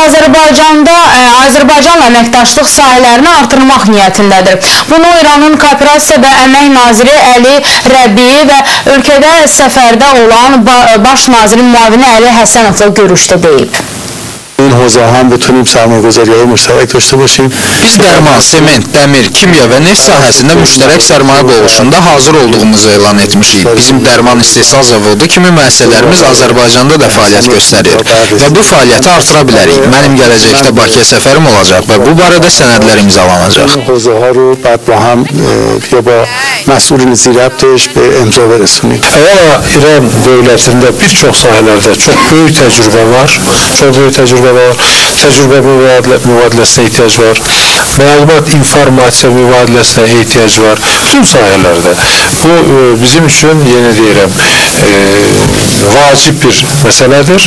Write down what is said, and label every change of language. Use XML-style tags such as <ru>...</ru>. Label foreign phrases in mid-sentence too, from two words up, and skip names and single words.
<az>Azərbaycanla əməkdaşlıq sahələrini artırmaq niyyətindədir. Bunu İranın Kooperasiya və Əmək naziri Əli Rəbiyev və ölkədə səfərdə olan baş nazirin müavini Əli Həsənovla görüşdə deyib.</az> <fa>این حوزه هم بتونیم سرمایه‌گذاری‌های مشترک داشته باشیم.</fa> <az>Biz dərman, sement, dəmir, kimya və neft sahəsində müştərək sərmayə qoluşunda hazır olduğumuzu elan etmişik. Bizim dərman istehsal zavodu kimi müəssisələrimiz Azərbaycanda da fəaliyyət göstərir və bu fəaliyyəti artıra bilərik. Mənim gələcəkdə Bakıya səfərim olacaq və bu barədə sənədlər imzalanacaq.</az> <fa>این حوزه‌ها رو بعد با هم یا با مسئولین زیربطش به امضا برسونیم.</fa> <az>Əvvəla İran dövlətində bir çox sahələrdə çox böyük təcrübə var. Təcrübə mübadiləsinə ehtiyac var. Məlumat, informasiya mübadiləsinə ehtiyac var. Bütün sahələrdə. Bu bizim üçün, yenə deyirəm, vacib bir məsələdir.</az>